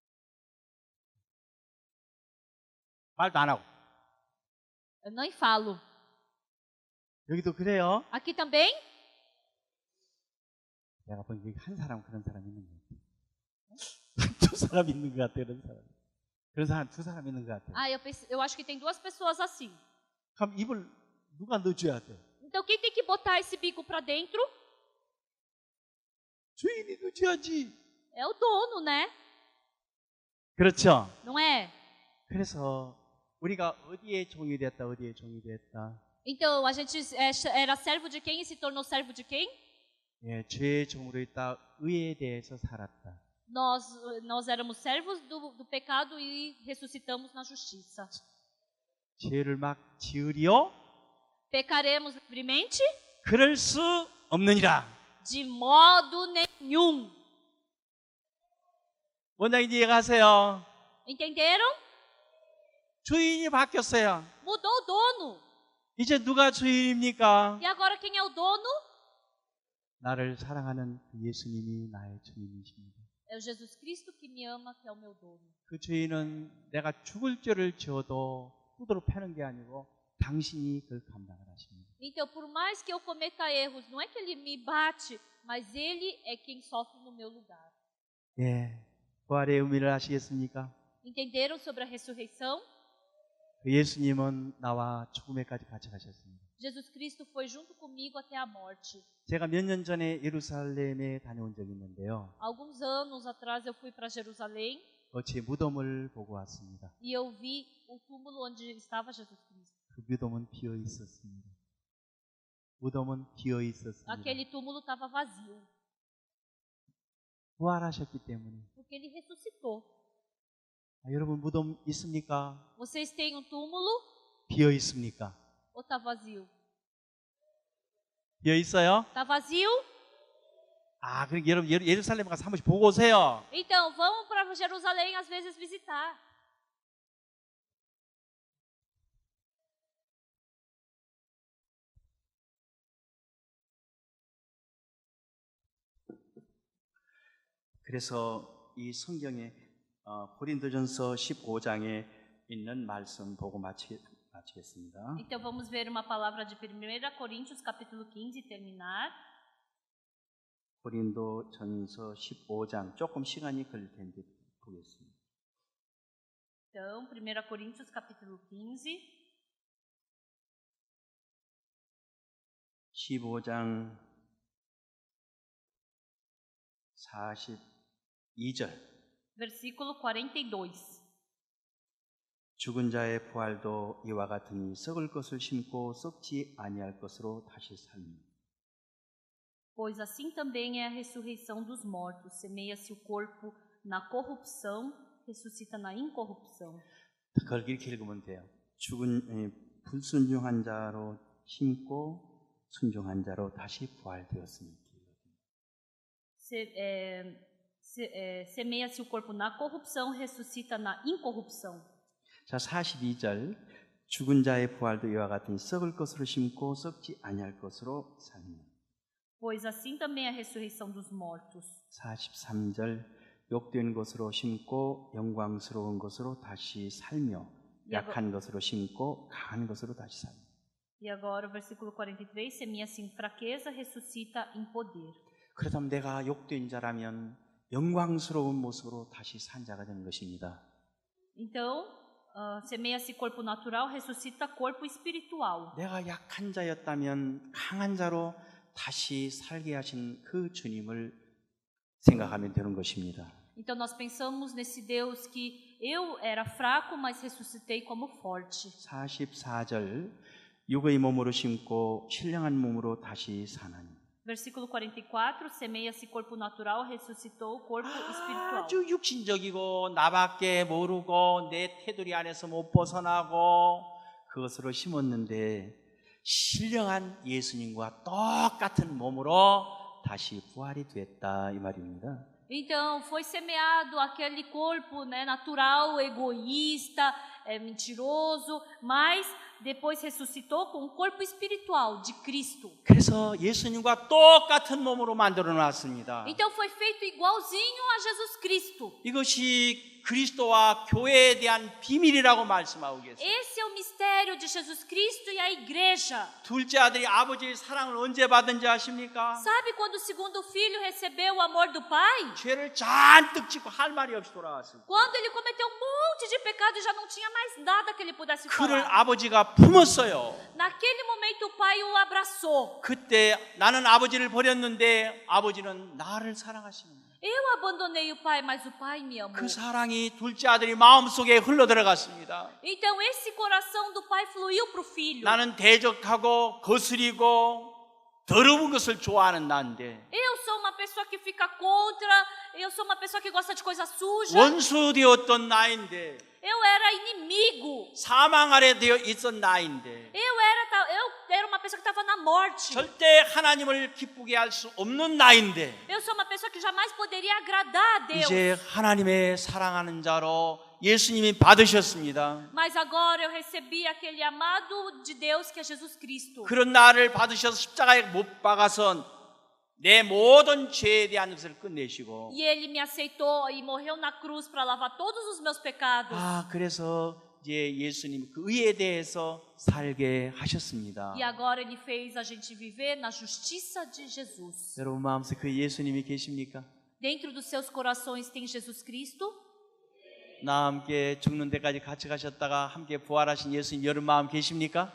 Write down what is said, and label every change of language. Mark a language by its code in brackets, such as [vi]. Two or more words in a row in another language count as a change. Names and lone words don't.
[ko] 말도 안 하고. [pt] Eu nem falo. [ko] 여기도 그래요. [pt] Aqui também? [ko] 내가 보니까 여기 한 사람 그런 사람 있는 것 같아. 두 사람 있는 것 같아 그런 사람. 그런 사람 두 사람 있는 것 같아. [pt] Ah, eu acho que tem duas pessoas assim. [ko] 그럼 입을 누가 넣어줘야 돼? [pt] Então quem tem que botar esse bico para dentro [ko] 주인이 넣어줘야지. [pt] é o dono, né? [ko] 그렇죠. [pt] Não é? [ko] 그래서 우리가 어디에 종이 됐다 어디에 종이 됐다. [pt] Então a gente era servo de quem e se tornou servo de quem? [ko] 예, 죄의 종으로 있다 의에 대해서 살았다. [pt] Nós éramos servos do pecado e ressuscitamos na justiça. [ko] 죄를 막 지으리요? [pt] Pecaremos livremente? [ko] 그럴 수 없느니라. [pt] De modo nenhum. [ko] 원장님 이해가세요? [pt] Entenderam? [ko] 주인이 바뀌었어요. [pt] Mudou o dono. [ko] 이제 누가 주인입니까? [pt] E agora quem é o dono? [ko] 나를 사랑하는 그 예수님이 나의 주인이십니다. [pt] É o Jesus Cristo que me ama, que é o meu dono. [ko] 그 주인은 내가 죽을 죄를 지어도 후드로 패는 게 아니고 당신이 그걸 감당을 하십니다. [pt] Então, por mais que eu cometa erros, não é que ele me bate, mas ele é quem sofre no meu lugar. [ko] 예, 부활의 의미를 아시겠습니까? [pt] Entenderam sobre a ressurreição? [ko] 그 예수님은 나와 죽음에까지 같이 가셨습니다. [pt] Jesus Cristo foi junto comigo até a morte. [ko] 제가 몇 년 전에 예루살렘에 다녀온 적이 있는데요. [pt] Alguns anos atrás eu fui para Jerusalém [ko] 제 무덤을 보고 왔습니다. [pt] e eu vi o túmulo onde estava Jesus Cristo. [ko] 그 무덤은 비어 있었습니다. 무덤은 비어 있었습니다. [pt] Aquele túmulo estava vazio, [ko] 부활하셨기 때문에. [pt] porque ele ressuscitou. [ko] 여러분 무덤 있습니까? [pt] Vocês têm um túmulo [ko] 비어 있습니까? [pt] ou está vazio? [ko] 비어 있어요? [pt] Está vazio? [ko] 그럼 여러분 예루살렘 가서 한 번씩 보고 오세요. [pt] Então, vamos para Jerusalém às vezes visitar. [ko] 그래서 이 성경에 고린도전서 15장에 있는 말씀 보고 마치겠습니다. [pt] Então vamos ver uma palavra de 1 Coríntios capítulo 15 e terminar. [ko] 고린도전서 15장 조금 시간이 걸릴 텐데 보겠습니다. [pt] Então, 1 Coríntios capítulo 15, [ko] 15장 42절 [pt] versículo 42. [ko] 죽은 자의 부활도 이와 같으니 썩을 것을 심고 썩지 아니할 것으로 다시 살며 [pt] Pois assim também é a ressurreição dos mortos. Semeia-se o corpo na corrupção, ressuscita na incorrupção. [ko] 그걸 이렇게 읽으면 돼요. 불순종한 자로 심고 순종한 자로 다시 부활되었으니. [pt] Semeia-se o corpo na corrupção, ressuscita na incorrupção. [ko] 자, 42절 죽은 자의 부활도 이와 같으니 썩을 것으로 심고 썩지 아니할 것으로 살며. [pt] Pois assim também é a ressurreição dos mortos. [ko] 43절 욕된 것으로 심고 영광스러운 것으로 다시 살며 약한 것으로 심고 강한 것으로 다시 살며. [pt] E agora o versículo 43, semeia-se em fraqueza, ressuscita em poder. [ko] 그렇다면 내가 욕된 자라면 영광스러운 모습으로 다시 산 자가 되는 것입니다. [pt] Então, semeia-se corpo natural, ressuscita corpo espiritual. [ko] 내가 약한 자였다면 강한 자로 다시 살게 하신 그 주님을 생각하면 되는 것입니다. [pt] Então nós pensamos nesse Deus que eu era fraco, mas ressuscitei como forte. [ko] 44절 육의 몸으로 심고 신령한 몸으로 다시 사나니. [pt] Versículo 44, semeia-se corpo natural, ressuscitou o corpo espiritual. [ko] 아주 육신적이고 나밖에 모르고 내 테두리 안에서 못 벗어나고 그것으로 심었는데 신령한 예수님과 똑같은 몸으로 다시 부활이 됐다 이 말입니다. [pt] Então, foi semeado aquele corpo, né, natural, egoísta, mentiroso, mas depois ressuscitou com o corpo espiritual de Cristo. [ko] 그래서 예수님과 똑같은 몸으로 만들어 놨습니다. [pt] Então foi feito igualzinho a Jesus Cristo. [ko] 이것이 그리스도와 교회에 대한 비밀이라고 말씀하고 계세요. [pt] Esse é o mistério de Jesus Cristo e a igreja. [ko] 둘째 아들이 아버지의 사랑을 언제 받은지 아십니까? [pt] Sabe quando o segundo filho recebeu o amor do pai? [ko] 죄를 잔뜩 짓고 할 말이 없이 돌아왔습니다. [pt] Quando ele cometeu um monte de pecado e já não tinha mais nada que ele pudesse [ko] 그를 [pt] falar. [ko] 아버지가 품었어요. [pt] Naquele momento o pai o abraçou. [ko] 그때 나는 아버지를 버렸는데 아버지는 나를 사랑하시는 거예요. [pt] Eu abandonei o pai, mas o pai me amou. [ko] 그 사랑이 둘째 아들이 마음속에 흘러 들어갔습니다. [pt] Então esse coração do pai fluiu para o filho. [ko] 나는 대적하고 거스리고 더러운 것을 좋아하는 나인데 [pt] Eu sou uma pessoa que fica contra, eu sou uma pessoa que gosta de coisa suja. [ko] 원수 되었던 나인데 [pt] Eu era inimigo. [ko] 사망 아래 되어 있던 나인데 [pt] Eu era uma pessoa que estava na morte. [ko] 절대 하나님을 기쁘게 할 수 없는 나인데 [pt] Eu sou uma pessoa que jamais poderia agradar a Deus. [ko] 이제 하나님의 사랑하는 자로 예수님이 받으셨습니다. [pt] Mas agora eu recebi aquele amado de Deus que é Jesus Cristo. [ko] 그런 나를 받으셔서 십자가에 못 박아서 내 모든 죄에 대한 것을 끝내시고 [pt] E ele me aceitou e morreu na cruz para lavar todos os meus pecados. [ko] 그래서 이제 예수님 그 의에 대해서 살게 하셨습니다. [pt] E agora ele fez a gente viver na justiça de Jesus. [ko] 여러분 마음속에 그 예수님이 계십니까? [pt] Dentro dos seus corações tem Jesus Cristo. [ko] 나와 함께 죽는 데까지 같이 가셨다가 함께 부활하신 예수님 여러분 마음 계십니까?